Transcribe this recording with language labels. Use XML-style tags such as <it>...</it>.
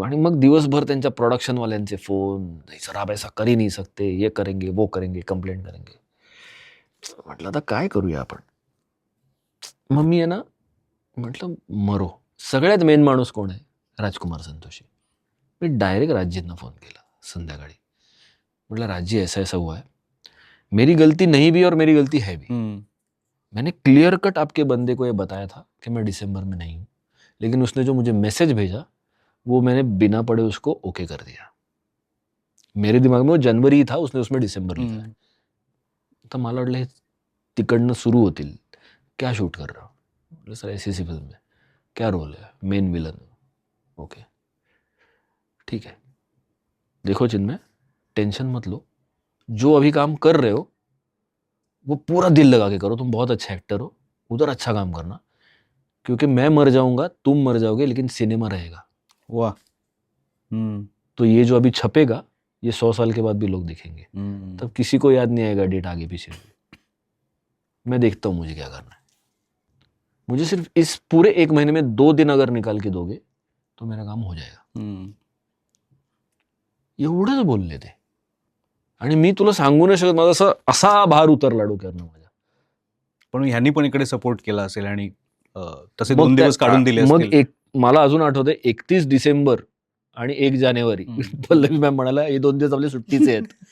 <mr>आणि मग दिवसभर त्यांच्या प्रोडक्शनवाल्यांचे फोन,</mr> <hi>सर आप ऐसा कर ही नहीं सकते, ये करेंगे वो करेंगे, कंप्लेंट करेंगे.</hi> <mr>म्हटलं आता काय करूया आपण? मग मी आहे ना म्हटलं मरो. सगळ्यात मेन माणूस कोण आहे? राजकुमार संतोषी. मी डायरेक्ट राजींना फोन केला संध्याकाळी.</mr> <hi>म्हटलं राजी ऐसा ऐसा हुआ है, मेरी गलती नहीं भी और मेरी गलती है भी. मैंने क्लियर कट आपके बंदे को ये बताया था कि मैं दिसंबर में नहीं हूँ, लेकिन उसने जो मुझे मैसेज भेजा वो मैंने बिना पढ़े उसको ओके कर दिया. मेरे दिमाग में वो जनवरी ही था, उसने उसमें दिसंबर लिखा है.</hi> <mr>तर मला वाटलं हे तिकडनं सुरू होतील.</mr> <hi>क्या शूट कर रहा हूँ? सर ऐसी सी फिल्म है. क्या रोल है? Main villain. ओके ठीक है, देखो चिन्मय टेंशन मत लो, जो अभी काम कर रहे हो वो पूरा दिल लगा के करो, तुम बहुत अच्छे एक्टर हो, उधर अच्छा काम करना, क्योंकि मैं मर जाऊंगा, तुम मर जाओगे, लेकिन सिनेमा रहेगा. वाह. तो ये जो अभी छपेगा ये 100 साल के बाद भी लोग देखेंगे, तब किसी को याद नहीं आएगा डेट आगे पीछे. मैं देखता हूँ मुझे क्या करना है. मुझे सिर्फ इस पूरे 1 महीने में 2 दिन अगर निकाल के दोगे तो मेरा काम हो जाएगा.</hi> <mr>एवढंच बोलले ते. आणि मी तुला सांगू नाही शकत, माझा असा भार उतरला डोक्यावरनं माझ्या. पण ह्यांनी पण इकडे सपोर्ट केला असेल आणि तसे 2 दिवस काढून दिले मग असतील. मला अजून आठवतंय 31 डिसेंबर आणि 1 जानेवारी पल्लवी मॅम म्हणाला हे 2 दिवस आपले सुट्टीचे आहेत.</mr>